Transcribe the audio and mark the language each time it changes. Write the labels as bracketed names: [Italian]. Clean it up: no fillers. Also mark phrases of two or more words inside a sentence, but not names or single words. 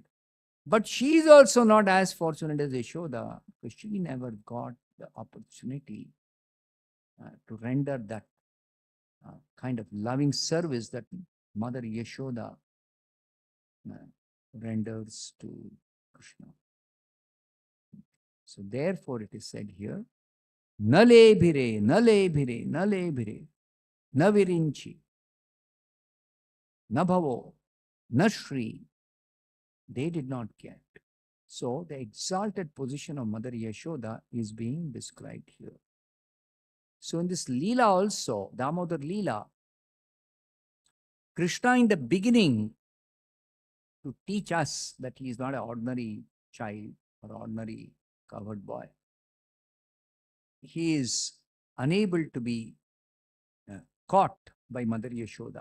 [English] But she is also not as fortunate as Yashoda, because she never got the opportunity to render that kind of loving service that Mother Yashoda renders to Krishna. So therefore it is said here, [Sanskrit] Nale bhire, nale bhire, nale bhire, na virinchi, na bhavo, na shri. [English] They did not get. So the exalted position of Mother Yashoda is being described here. So in this Leela also, Damodar Leela, Krishna in the beginning, to teach us that he is not an ordinary child or ordinary covered boy, he is unable to be caught by Mother Yashoda.